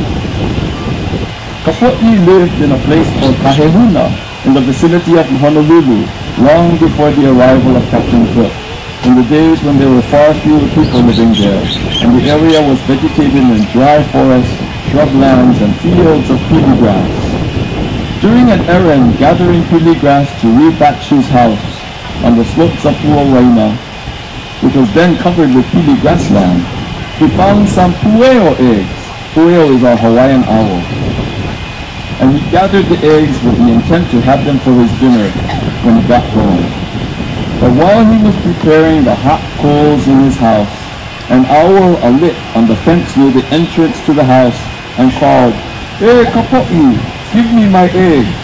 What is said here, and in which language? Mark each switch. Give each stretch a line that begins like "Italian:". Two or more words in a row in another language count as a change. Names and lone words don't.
English: Kapolei lived in a place called Kahehuna in the vicinity of Honolulu long before the arrival of Captain Cook, in the days when there were far fewer people living there, and the area was vegetated in dry forests, shrublands, and fields of pili grass. During an errand gathering pili grass to Ribachi's house on the slopes of Puʻu, which was then covered with pili grassland, he found some puʻu eggs. Puʻu is a Hawaiian owl. And he gathered the eggs with the intent to have them for his dinner when he got home. But while he was preparing the hot coals in his house, an owl alit on the fence near the entrance to the house and called, "Hey, Kapolei, give me my eggs."